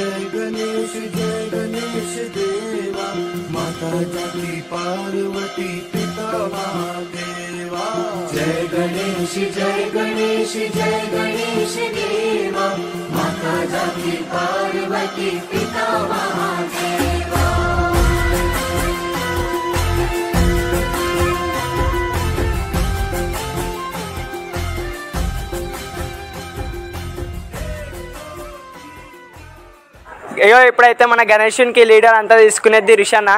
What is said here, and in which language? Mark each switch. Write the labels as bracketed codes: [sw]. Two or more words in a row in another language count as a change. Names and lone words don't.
[hi] गणेश देवा माता जाकी पार्वती पिता महादेवा जय गणेश देवा माता जाकी पार्वती पिता महादेवा [te] అయ్యో ఇప్పుడైతే మన గణేషునికి లీడర్ అంతా తీసుకునేది రిషన్న.